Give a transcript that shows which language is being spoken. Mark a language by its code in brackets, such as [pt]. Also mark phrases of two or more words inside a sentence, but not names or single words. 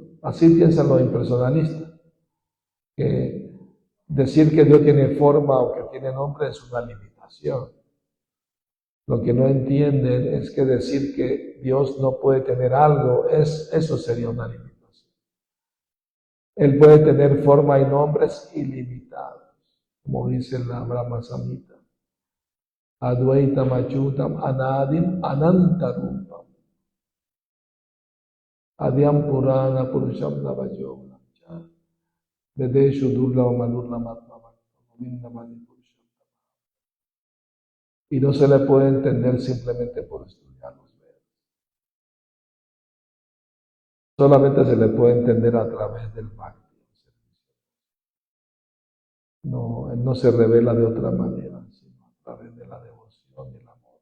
[es] Así piensan los impersonalistas, que decir que Dios tiene forma o que tiene nombre es una limitación. Lo que no entienden es que decir que Dios no puede tener algo, eso sería una limitación. Él puede tener forma y nombres ilimitados, como dice la Brahma Samhita. [sa] Advaitam Achutam Anadim Anantarupam Adyam Purana Purusham Navajom Vedeshu Durla Madurla Matma Govinda. [es] Y no se le puede entender simplemente por estudiar los Vedas. Solamente se le puede entender a través del Bhakti. No, él no se revela de otra manera, sino a través de la devoción y el amor.